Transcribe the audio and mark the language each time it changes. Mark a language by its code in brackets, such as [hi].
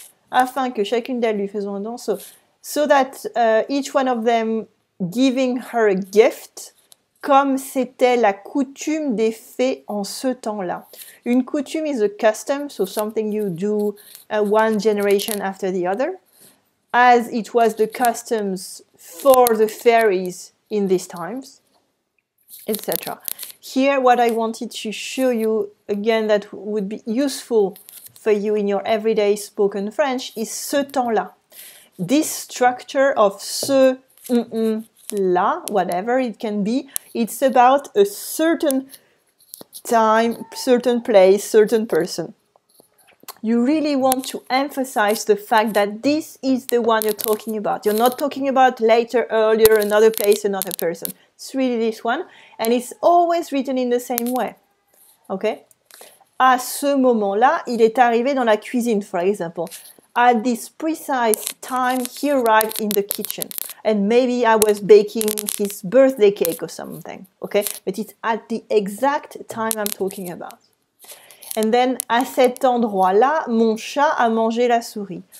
[fr] Afin que chacune d'elles lui faisant un don, [en] so that each one of them giving her a gift, [fr] comme c'était la coutume des fées en ce temps-là. [en] Une coutume is a custom, so something you do one generation after the other, as it was the customs for the fairies in these times, etc. Here, what I wanted to show you, again, that would be useful for you in your everyday spoken French, is ce temps-là. This structure of ce, là, whatever it can be, it's about a certain time, certain place, certain person. you really want to emphasize the fact that this is the one you're talking about. You're not talking about later, earlier, another place, another person. It's really this one, and it's always written in the same way. Okay? [fr] À ce moment-là, il est arrivé dans la cuisine, [en] for example. At this precise time, he arrived in the kitchen. And maybe I was baking his birthday cake or something. Okay? But it's at the exact time I'm talking about. And then, [fr] à cet endroit-là, mon chat a mangé la souris.